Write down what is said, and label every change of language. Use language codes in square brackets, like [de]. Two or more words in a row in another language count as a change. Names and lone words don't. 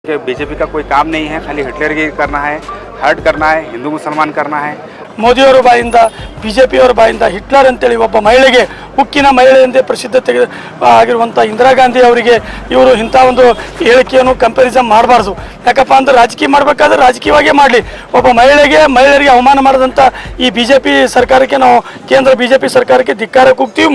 [hi] कि बीजेपी का कोई काम नहीं है, खाली हिटलरगिरी करना है, हर्ट करना है, हिंदू मुसलमान करना है। [kn] ಮೋದಿಯವರ ಬಾಯಿಂದ ಬಿಜೆಪಿಯವರ ಬಾಯಿಂದ ಹಿಟ್ಲರ್ ಅಂತೇಳಿ ಒಬ್ಬ ಮಹಿಳೆಗೆ ಉಕ್ಕಿನ ಮಹಿಳೆ ಎಂದೇ ಪ್ರಸಿದ್ಧತೆ ಆಗಿರುವಂಥ ಇಂದಿರಾ ಗಾಂಧಿ ಅವರಿಗೆ ಇವರು ಇಂಥ ಒಂದು ಹೇಳಿಕೆಯನ್ನು ಕಂಪ್ಯಾರಿಸನ್ ಮಾಡಬಾರ್ದು. ಯಾಕಪ್ಪ ಅಂದ್ರೆ ರಾಜಕೀಯ ಮಾಡಬೇಕಾದ್ರೆ ರಾಜಕೀಯವಾಗೇ ಮಾಡಲಿ. ಒಬ್ಬ ಮಹಿಳೆಯರಿಗೆ ಅವಮಾನ ಮಾಡಿದಂಥ ಈ ಬಿಜೆಪಿ ಸರ್ಕಾರಕ್ಕೆ ನಾವು ಕೇಂದ್ರ ಬಿಜೆಪಿ ಸರ್ಕಾರಕ್ಕೆ ಧಿಕ್ಕಾರ ಕೂಗ್ತೀವಿ.